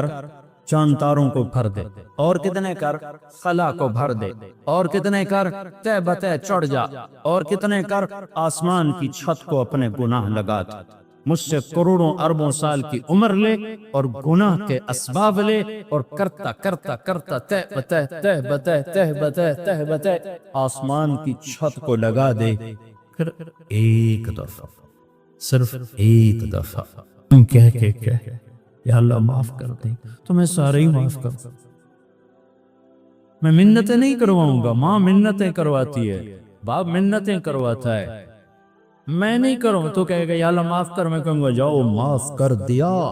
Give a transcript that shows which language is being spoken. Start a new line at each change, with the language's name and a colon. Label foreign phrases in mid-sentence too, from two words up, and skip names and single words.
Urdu: چاند تاروں کو بھر دے، اور کتنے کر؟ خلا کو بھر دے، اور کتنے کر؟ تہ بتہ چڑھ جا، اور کتنے کر؟ آسمان کی چھت کو اپنے گناہ لگا دے۔ مجھ سے کروڑوں اربوں سال کی عمر لے اور گناہ کے اسباب لے، اور کرتا کرتا کرتا تہ بتہ تہ بتہ تہ بتہ تہ بتہ آسمان کی چھت کو لگا دے۔ پھر ایک دفعہ، صرف ایک دفعہ تم کہہ یا اللہ معاف کر دے، تو میں سارے ہی معاف کر دوں۔ میں منتیں نہیں کرواؤں گا، ماں منتیں کرواتی ہے، باپ منتیں کرواتا ہے، میں نہیں کروں تو کہے گا یا اللہ معاف کر، میں کہوں گا جاؤ معاف کر دیا۔